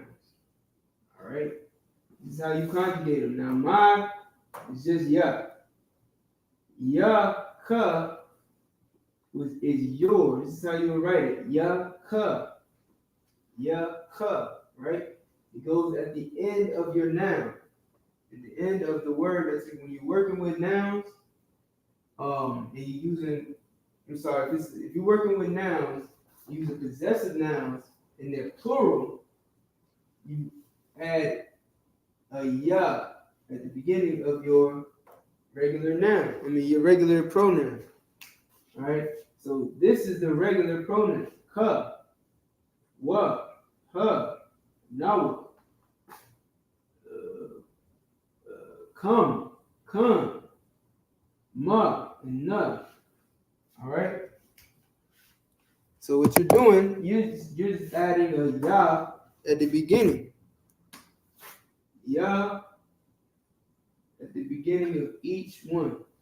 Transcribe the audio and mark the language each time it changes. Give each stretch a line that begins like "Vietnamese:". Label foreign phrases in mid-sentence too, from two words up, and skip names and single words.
English: All right. This is how you conjugate them. Now, my is just ya. Ya-ka is yours. This is how you write it. Ya-ka. Ya-ka. Right? It goes at the end of your noun. At the end of the word. That's when you're working with nouns. And you're using. I'm sorry. If you're working with nouns, using possessive nouns. and they're plural, you add a ya at the beginning of your regular noun. Your regular pronoun. All right. So this is the regular pronoun. Ka, wa, ha, nawa, come, ma, and na. All right. So what you're doing, you're just adding a ya at the beginning. Ya at the beginning of each one.